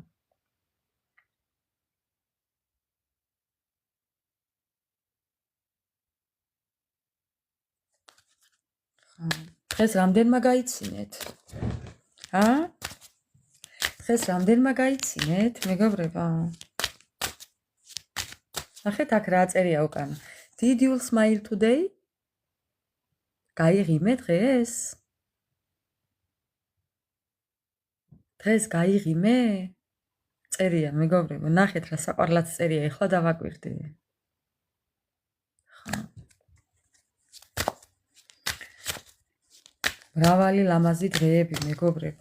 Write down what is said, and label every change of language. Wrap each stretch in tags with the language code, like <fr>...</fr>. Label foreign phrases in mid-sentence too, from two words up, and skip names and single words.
<ka>დღეს რამდენმა გაიცინეთ? დღეს რამდენმა გაიცინეთ, მეგობრებო? ნახეთ აქ რა წერია უკან.</ka> <en>Did you smile today?</en> <ka>გაიღიმე დღეს? დღეს გაიღიმე? წერია, მეგობრებო, ნახეთ რა საყვარლად წერია, ეხლა დავაკვირდი. მრავალი ლამაზი დღეები, მეგობრებო.</ka>